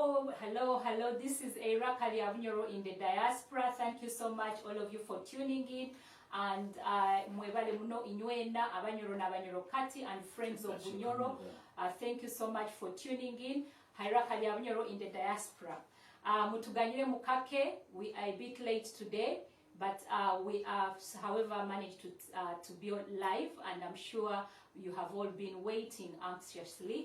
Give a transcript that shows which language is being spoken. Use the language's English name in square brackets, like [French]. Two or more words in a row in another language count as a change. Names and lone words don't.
[English] Hello. This is Ntegeka Bunyoro in the Diaspora. Thank you so much, all of you, for tuning in. And [Nyoro] mwebale muno inywena abanyoro na abanyoro kati [English] and friends of Bunyoro. Thank you so much for tuning in. Ntegeka Bunyoro in the Diaspora. [Nyoro] Mutuganyire mukake. [English] We are a bit late today, but we have, however, managed to be live, and I'm sure you have all been waiting anxiously.